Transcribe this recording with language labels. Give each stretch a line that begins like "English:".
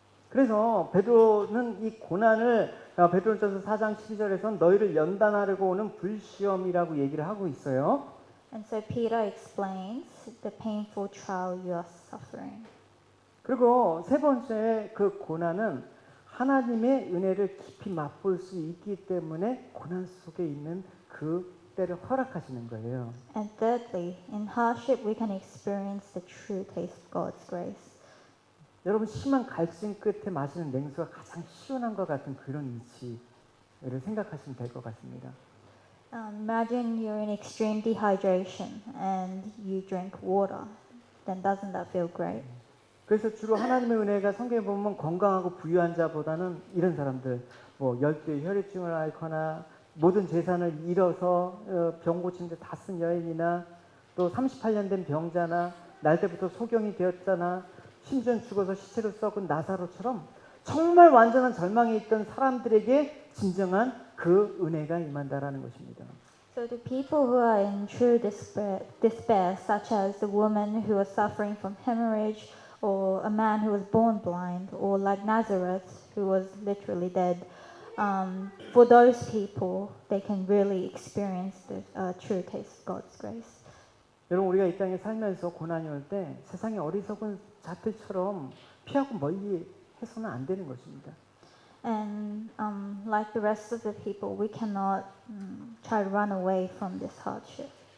Korean: 그래서 베드로는 이 고난을 베드로전서 4장 12절에서는 너희를 연단하려고 오는 불시험이라고 얘기를 하고 있어요.
English: And so Peter explains the painful trial you are suffering.
Korean: 그리고 세 번째 그 고난은 하나님의 은혜를 깊이 맛볼 수 있기 때문에 고난 속에 있는 그 때를 허락하시는 거예요.
English: And thirdly, in hardship we can experience the true taste of God's grace.
Korean: 여러분 심한 갈증 끝에 마시는 냉수가 가장 시원한 것 같은 그런 이치를 생각하시면 될 것 같습니다.
English: Imagine you're in extreme dehydration and you drink water. Then doesn't that feel great?
Korean: 그래서 주로 하나님의 은혜가 성경에 보면 건강하고 부유한 자보다는 이런 사람들, 뭐 열두의 혈액증을 앓거나 모든 재산을 잃어서 병 고치는데 다 쓴 여인이나 또 38년 된 병자나 날 때부터 소경이 되었잖아 심지어 죽어서 시체로 썩은 나사로처럼 정말 완전한 절망에 있던 사람들에게 진정한 그 은혜가 임한다라는 것입니다.
English: So the people who are in true despair, such as the woman who was suffering from hemorrhage, or a man who was born blind, or like Nazareth, who was literally dead, for those people, they can really experience the true taste of God's grace.
Korean: 여러분 우리가 이 땅에 살면서 고난이 올 때 세상의 어리석은 자들처럼 피하고 멀리 해서는 안 되는 것입니다.
English: And like the rest of the people, we cannot try to run away from this hardship.